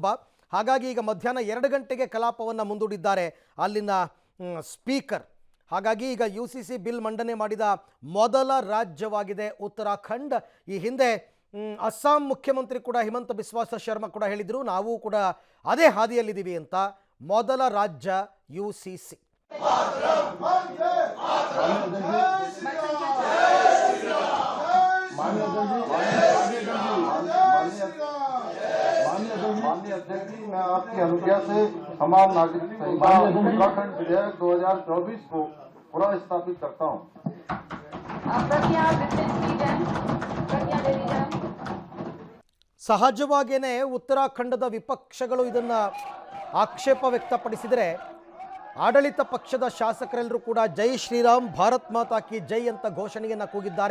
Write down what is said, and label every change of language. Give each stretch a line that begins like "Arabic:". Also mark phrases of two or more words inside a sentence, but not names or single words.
Kannada: ಹಾಗಾಗಿ ಈಗ ಮಧ್ಯಾಹ್ನ 2 ಗಂಟೆಗೆ ಕಲಾಪವನ್ನು ಮುಂದೂಡಿದ್ದಾರೆ ಅಲ್ಲಿನ ಸ್ಪೀಕರ್. ಹಾಗಾಗಿ ಈಗ ಯುಸಿಸಿ ಬಿಲ್ ಮಂಡನೆ ಮಾಡಿದ ಮೊದಲ ರಾಜ್ಯವಾಗಿದೆ ಉತ್ತರಾಖಂಡ್. ಈ ಹಿಂದೆ ಅಸ್ಸಾಂ ಮುಖ್ಯಮಂತ್ರಿ ಕೂಡ ಹಿಮಂತ ಬಿಸ್ವಾ ಶರ್ಮಾ ಕೂಡ ಹೇಳಿದರು, ನಾವು ಕೂಡ ಅದೇ ಹಾದಿಯಲ್ಲಿದ್ದೀವಿ ಅಂತ. ಮೊದಲ ರಾಜ್ಯ ಯುಸಿಸಿ.
Hindi: माननीय अध्यक्ष जी, मैं आपकी अनुज्ञा से समान नागरिक संहिता उत्तराखंड विधेयक 2024 को पुनः स्थापित करता हूँ.
Kannada: ಸಹಜವಾಗಿಯೇ ಉತ್ತರಾಖಂಡದ ವಿಪಕ್ಷಗಳು ಇದನ್ನ ಆಕ್ಷೇಪ ವ್ಯಕ್ತಪಡಿಸಿದರೆ ಆಡಳಿತ ಪಕ್ಷದ ಶಾಸಕರೆಲ್ಲರೂ ಕೂಡ
Hindi: जय श्रीराम भारत माता की जय
Kannada: ಅಂತ ಘೋಷಣೆಯನ್ನು ಕೂಗಿದ್ದಾರೆ.